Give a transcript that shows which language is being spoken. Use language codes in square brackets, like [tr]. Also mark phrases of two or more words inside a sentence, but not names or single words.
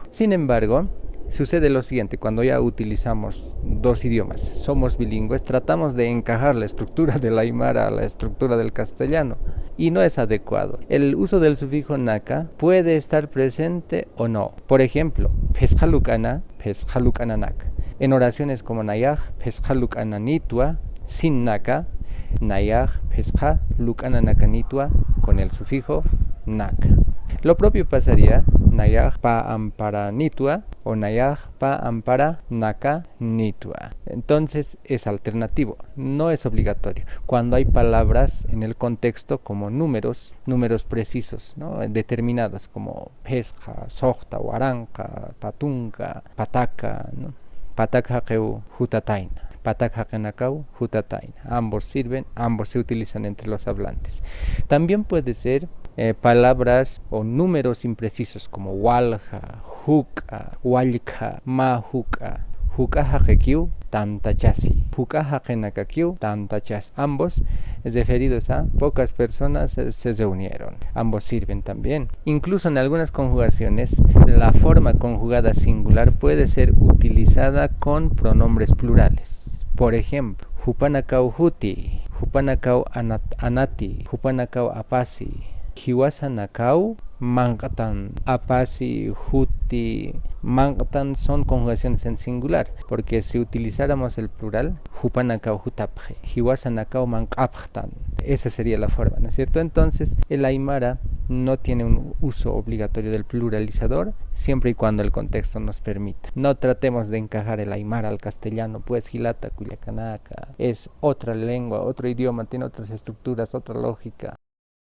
[es] Sin embargo, sucede lo siguiente: cuando ya utilizamos dos idiomas, somos bilingües, tratamos de encajar la estructura del aymara a la estructura del castellano y no es adecuado. El uso del sufijo naka puede estar presente o no. Por ejemplo, [ay] pesjalukana, pesjalukananak. [es] En oraciones como [ay] nayaj, pesjalukananitwa, sin naka, nayaj, pesja, lukananakanitwa, [es] con el sufijo naka. Lo propio pasaría [ay] nayaj pa ampara nitwa o nayaj pa ampara naka nitwa. [es] Entonces es alternativo, no es obligatorio. Cuando hay palabras en el contexto como números precisos, ¿no?, determinados, como [ay] pesja, sojta, waranka, patunka, pataka, [es] ¿no? [ay] Patak haqeu hutatain, patak haqenakau hutatain. [es] Ambos sirven, ambos se utilizan entre los hablantes. También puede ser palabras o números imprecisos como [ay] walja, huka, walka, mahuka. Huka haqekiu tantachasi, huka haqenakakiu tantachasi. [es] Ambos referidos a pocas personas se reunieron. Ambos sirven también. Incluso en algunas conjugaciones, la forma conjugada singular puede ser utilizada con pronombres plurales. Por ejemplo, [ay] hupanakau huti, hupanakau anati, hupanakau apasi, hiwasanakau manqatan. Apasi, huti, manqatan [es] son conjugaciones en singular, porque si utilizáramos el plural, [ay] hupanakau hutapje, hiwasanakau manqapjtan, [es] esa sería la forma, ¿no es cierto? Entonces, el aymara no tiene un uso obligatorio del pluralizador, siempre y cuando el contexto nos permita. No tratemos de encajar el aymara al castellano, pues [ay] Hilata, Culiacanaca [es] es otra lengua, otro idioma, tiene otras estructuras, otra lógica.